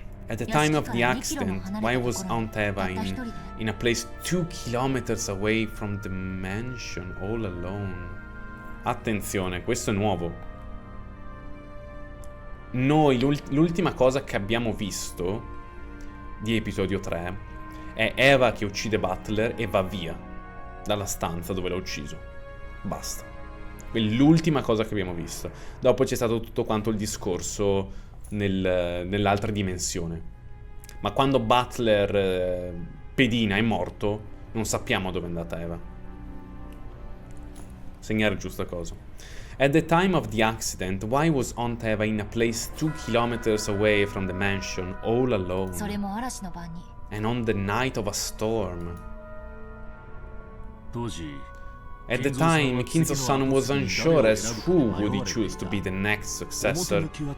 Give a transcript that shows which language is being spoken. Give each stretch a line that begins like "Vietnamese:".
English: At the time of the accident, why was Aunt Eva in a place 2 kilometers away from the mansion, all alone?
Italian: Attenzione, questo è nuovo. Noi, l'ultima cosa che abbiamo visto di episodio 3 è Eva che uccide Butler e va via dalla stanza dove l'ha ucciso. Basta. È l'ultima cosa che abbiamo visto. Dopo c'è stato tutto quanto il discorso nell'altra dimensione. Ma quando Butler pedina è morto, non sappiamo dove è andata Eva. Segnare giusta cosa.
English: At the time of the accident, why was Aunt Eva in a place 2 kilometers away from the mansion, all alone? And on the night of a storm. At the time, Kinzo-san was unsure as who would he choose to be the next successor.